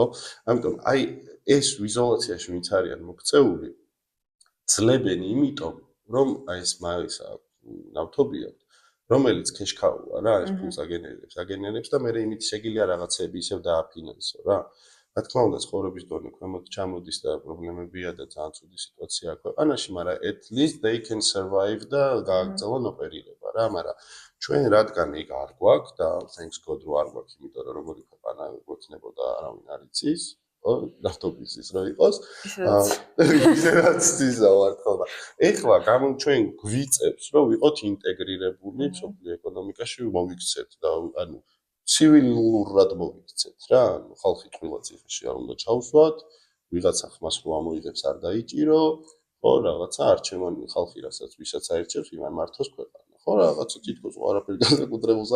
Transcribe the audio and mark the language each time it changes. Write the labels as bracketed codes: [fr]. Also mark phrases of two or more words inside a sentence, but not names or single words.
[ka] ამიტომ აი ეს იზოლაციაში ვინც არიან მოქცეული ძლებენ იმიტომ რომ აი ეს ნავთობი აქვს რომელიც ქეშქაუა რა ეს ფულს აგენერებს და მე იმით შეგიძლია რაღაცები ისევ დააფინანსო რა. რა თქმა უნდა ცხოვრების დონე ქვემოთ ჩამოდის და პრობლემებია და ძალიან ცუდი სიტუაციაა ქვეყანაში, მაგრამ [en] at least they can survive [ka] და გააგრძელონ ოპერირება რა, მაგრამ ჩვენ რადგან იქ არ გვაქვს და [en] thanks god [ka] რომ არ გვაქვს, იმიტომ რომ როგორი ქვეყანა გვექნებოდა არავინ არ იცის. ნავთობის ის რო იყოს ისედაც იზა ვარ ხოლმე ეხლა ჩვენ გვიწევს რომ ვიყოთ ინტეგრირებული მსოფლიო ეკონომიკაში მოვიქცეთ და ანუ ცივილურად მოვიქცეთ რა ანუ ხალხი ყველა ციხეში არ უნდა ჩავსვათ ვიღაცა ხმას რო ამოიღებს არ დაიჭირო ხო რაღაცა არჩევანი ხალხი რასაც ვისაც აირჩევს იმან მართოს ქვეყანა ხო რაღაცა თითქოს არაფერი განსაკუთრებულს